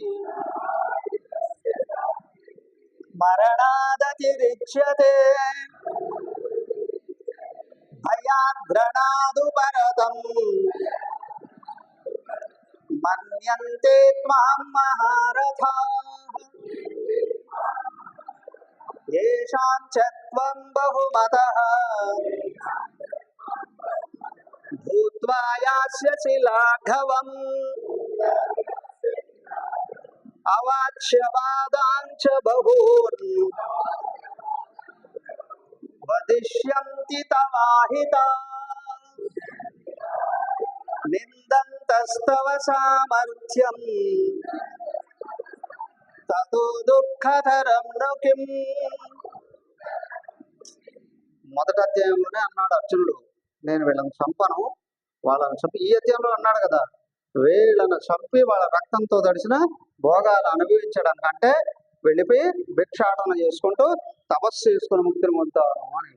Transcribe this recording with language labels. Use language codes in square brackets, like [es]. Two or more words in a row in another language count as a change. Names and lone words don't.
[sa] మరణాదతిరిచ్యతే భయాద్రణాదు పరతం మన్యంతే త్వాం మహారథాః येषां च त्वं बहुमतः भूत्वा यास्यसि लाघवम् अवाच्यवादां च बहून् वदिष्यन्ति तवाहिताः निन्दन्तस्तव सामर्थ्यं తతో దుఃఖతరం ను కిం. [te] మొదటి అధ్యాయంలోనే అన్నాడు అర్జునుడు, నేను వీళ్ళని చంపను, వాళ్ళని చంపి. ఈ అధ్యాయంలో అన్నాడు కదా, వీళ్ళను చంపి వాళ్ళ రక్తంతో తడిసిన భోగాలు అనుభవించడం కంటే వెళ్ళిపోయి భిక్షాటన చేసుకుంటూ తపస్సు చేసుకుని ముక్తిని పొందుతాను అని.